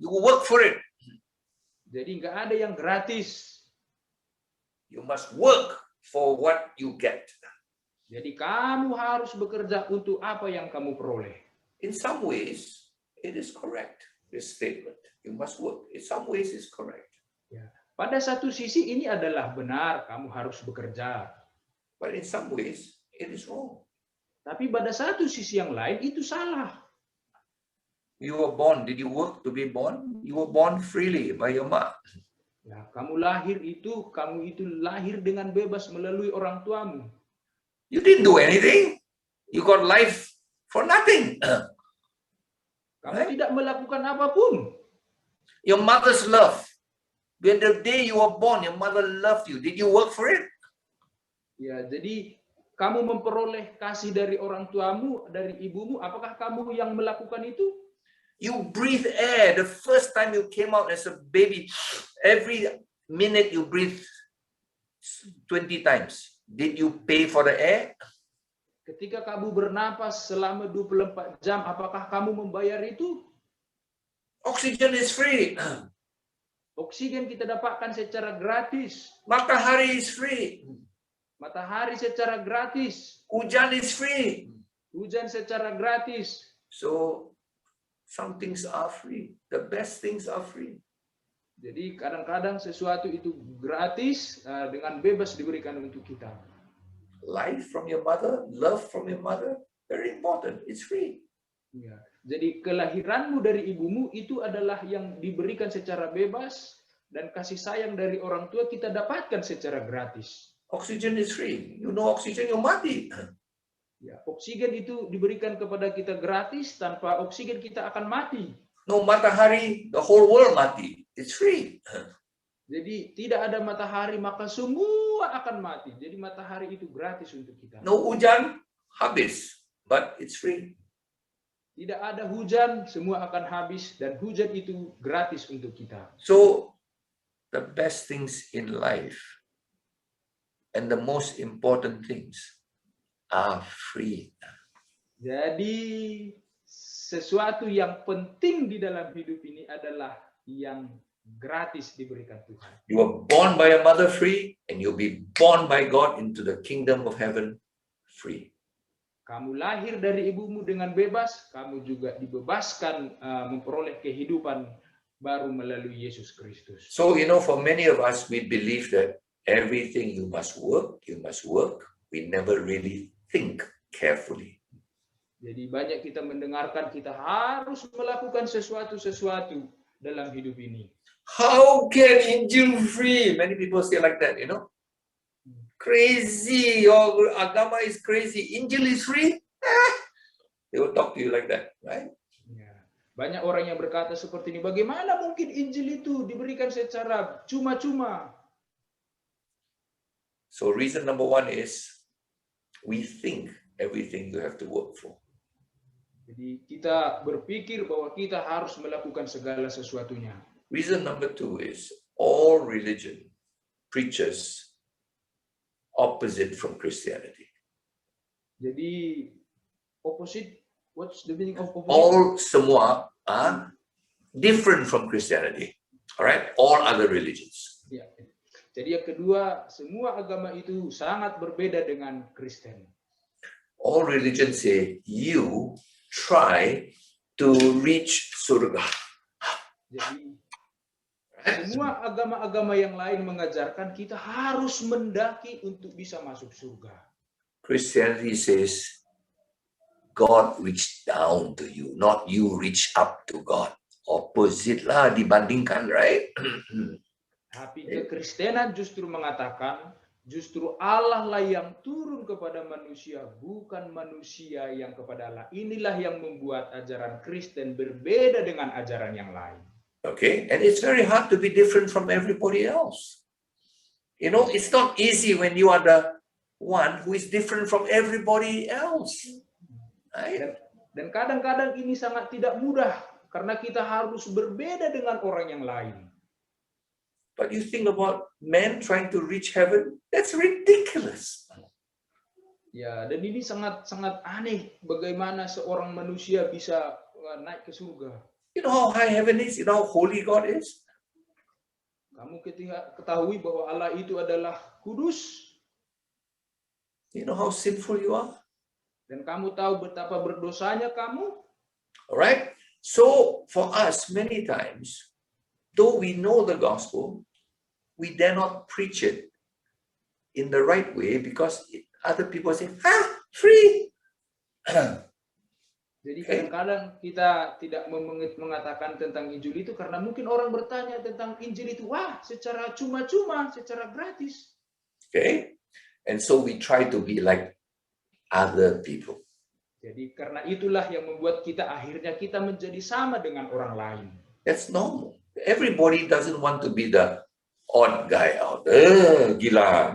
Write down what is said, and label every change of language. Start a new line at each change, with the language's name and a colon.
English: You work for it.
Indonesian: Jadi nggak ada yang gratis.
English: You must work for what you get.
Indonesian: Jadi kamu harus bekerja untuk apa yang kamu peroleh.
English: In some ways, it is correct, this statement. You must work. In some ways, it's correct.
Indonesian: Ya. Pada satu sisi ini adalah benar, kamu harus bekerja.
English: But in some ways, it is wrong.
Indonesian: Tapi pada satu sisi yang lain itu salah.
English: You were born. Did you work to be born? You were born freely by your mom.
Indonesian: Ya, kamu lahir itu lahir dengan bebas melalui orang tuamu.
English: You didn't do anything. You got life for nothing.
Indonesian: Kamu tidak melakukan apapun.
English: Your mother's love. When the day you were born, your mother loved you. Did you work for it?
Indonesian: Ya, jadi kamu memperoleh kasih dari orang tuamu, dari ibumu, apakah kamu yang melakukan itu?
English: You breathe air. The first time you came out as a baby, every minute you breathe 20 times. Did you pay for the air?
Indonesian: Ketika kamu bernapas selama 24 jam, apakah kamu membayar itu?
English: Oxygen is free.
Indonesian: Oksigen kita dapatkan secara gratis.
English: Matahari is free.
Indonesian: Matahari secara gratis.
English: Hujan is free.
Indonesian: Hujan secara gratis.
English: So some things are free. The best things are free.
Indonesian: Jadi kadang-kadang sesuatu itu gratis dengan bebas diberikan untuk kita.
English: Life from your mother, love from your mother, very important. It's free.
Indonesian: Ya. Jadi kelahiranmu dari ibumu itu adalah yang diberikan secara bebas dan kasih sayang dari orang tua kita dapatkan secara gratis.
English: Oxygen is free. You know oxygen, you mati.
Indonesian: Ya, oksigen itu diberikan kepada kita gratis, tanpa oksigen kita akan mati.
English: No matahari, the whole world mati. It's free.
Indonesian: Jadi tidak ada matahari maka semua akan mati. Jadi matahari itu gratis untuk kita.
English: No hujan, habis. But it's free.
Indonesian: Tidak ada hujan, semua akan habis dan hujan itu gratis untuk kita.
English: So the best things in life and the most important things are free.
Indonesian: Jadi sesuatu yang penting di dalam hidup ini adalah yang gratis diberikan Tuhan.
English: You were born by a mother free, and you'll be born by God into the kingdom of heaven free.
Indonesian: Kamu lahir dari ibumu dengan bebas, kamu juga dibebaskan memperoleh kehidupan baru melalui Yesus Kristus.
English: So, for many of us, we believe that everything you must work. We never really think carefully.
Indonesian: Jadi banyak kita mendengarkan kita harus melakukan sesuatu dalam hidup ini.
English: How can Injil free? Many people say like that, Crazy, your agama is crazy. Injil is free? They will talk to you like that, right?
Indonesian: Ya. Banyak orang yang berkata seperti ini. Bagaimana mungkin Injil itu diberikan secara cuma-cuma?
English: So reason number one is we think everything you have to work for.
Indonesian: Jadi kita berpikir bahwa kita harus melakukan segala sesuatunya.
English: Reason number two is all religion preaches opposite from Christianity. Jadi opposite, what's the meaning of opposite? All semua are different from Christianity. All right, all other religions.
Indonesian: Ya. Jadi yang kedua, semua agama itu sangat berbeda dengan Kristen.
English: All religions say you try to reach surga.
Indonesian: Jadi
English: Right?
Indonesian: semua agama-agama yang lain mengajarkan kita harus mendaki untuk bisa masuk surga.
English: Christianity says God reached down to you, not you reach up to God. Opposite
Indonesian: lah dibandingkan,
English: right?
Indonesian: Tapi kekristenan justru mengatakan, justru Allah lah yang turun kepada manusia, bukan manusia yang kepada Allah. Inilah yang membuat ajaran Kristen berbeda dengan ajaran yang lain.
English: Okay, and it's very hard to be different from everybody else. You know, it's not easy when you are the one who is different from everybody else. Right?
Indonesian: Dan kadang-kadang ini sangat tidak mudah karena kita harus berbeda dengan orang yang lain.
English: But you think about men trying to reach heaven, that's ridiculous.
Indonesian: Ya, dan ini sangat aneh bagaimana seorang manusia bisa naik ke surga.
English: You know how high heaven is? You know how holy God is?
Indonesian: Kamu ketahui bahwa Allah itu adalah kudus,
English: You know how sinful you are?
Indonesian: dan kamu tahu betapa berdosanya kamu.
English: All right? So for us, many times, though we know the gospel, we dare not preach it in the right way because other people say, free.
Indonesian: Jadi kadang-kadang kita tidak mengatakan tentang Injil itu karena mungkin orang bertanya tentang Injil itu, wah, secara cuma-cuma, secara gratis.
English: Okay? And so we try to be like other people.
Indonesian: Jadi karena itulah yang membuat kita akhirnya kita menjadi sama dengan orang lain.
English: That's normal. Everybody doesn't want to be the odd guy out. Gila.